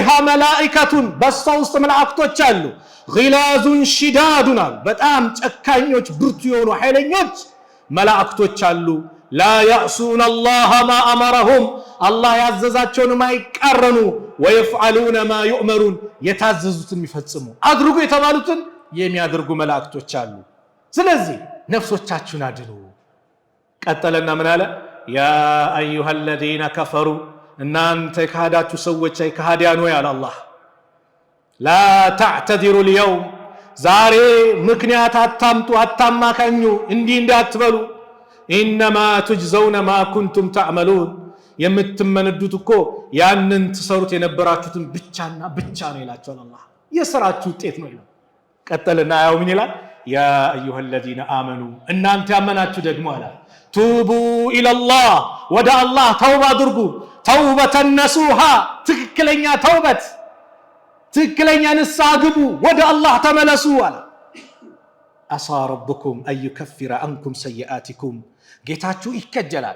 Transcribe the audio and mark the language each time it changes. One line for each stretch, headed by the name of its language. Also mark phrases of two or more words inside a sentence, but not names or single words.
Amharic: መላኢከቱን በሷ ውስጥ መላእክቶች አሉ።
Arabic: غلاظ شداد
Amharic: አሉ በጣም ጨካኞች ብርቱ የሆኑ ኃይለኞች መላእክቶች አሉ።
Arabic: لا يعصون الله ما أمرهم
Amharic: አላህ ያዘዛቸውን ማይቃረኑ
Arabic: ويفعلون ما يؤمرون
Amharic: የታዘዙትን የሚፈጽሙ አድርጉ የተባሉትን የሚያደርጉ መላእክቶች አሉ። ስለዚህ ነፍሶቻችሁን አድኑ። ቀጠለና ምን አለ?
Arabic: يا أيها الذين كفروا
Amharic: እናንተ ከሃዳችሁ ሰዎች ከሃዲያን ሆይ አለ አላህ
Arabic: لا تعتذروا اليوم
Amharic: ዛሬ ምክንያት አታምጡ አታማካኙ እንዲህ እንዳትበሉ
Arabic: إنما تجزون ما كنتم تعملون
Amharic: የምትመነዱት እኮ ያንን ትሰሩት የነበራችሁትን ብቻና ብቻ ነው ይላችኋል አላህ የሥራችሁ ውጤት ነው ይላል ቀጠልና ያው ምን ይላል
Arabic: يا ايها الذين امنوا
Amharic: እናንተ ያመናችሁ ደግሞ አለ
Arabic: توبوا إلى الله
Amharic: ወደ አላህ ተውባ አድርጉ ተውበተን ነሱሃ ትክክለኛ ተውበት ትክክለኛ ንስሐ ግቡ ወደ አላህ ተመለሱ አለ
Arabic: عسى ربكم أن يكفر عنكم سيئاتكم
Amharic: ጌታችሁ ይከጀላል